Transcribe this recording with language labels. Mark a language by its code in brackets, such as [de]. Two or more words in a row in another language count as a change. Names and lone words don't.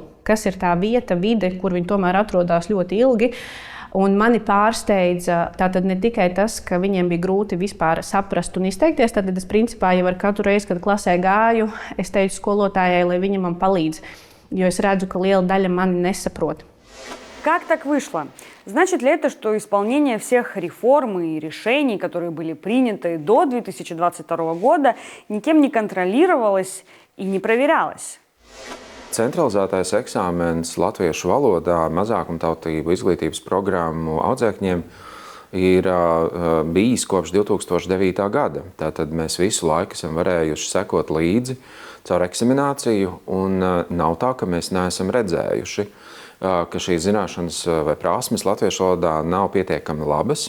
[lv] Kas ir tā vieta, vide, kur viņi tomēr atrodas ļoti ilgi. Un mani pārsteidza tātad ne tikai tas, ka viņiem bija grūti vispār saprast un izteikties. Tad es principā jau ar katru reizi, kad klasē gāju, es teicu skolotājai, lai viņa man palīdz. Jo es redzu, ka liela daļa mani nesaprot. [ru] Как так вышло? Значит ли это, что исполнение всех реформ и решений, которые были приняты до 2022 года, никем не контролировалось и не проверялось? [lv] centralizētais eksāmens latviešu valodā mazākumtautību izglītības programmu audzēkņiem ir bijis kopš 2009. gada. Tātad mēs visu laiku esam varējuši sekot līdzi caur eksamināciju, un nav tā, ka mēs neesam redzējuši, ka šīs zināšanas vai prasmes latviešu valodā nav pietiekami labas.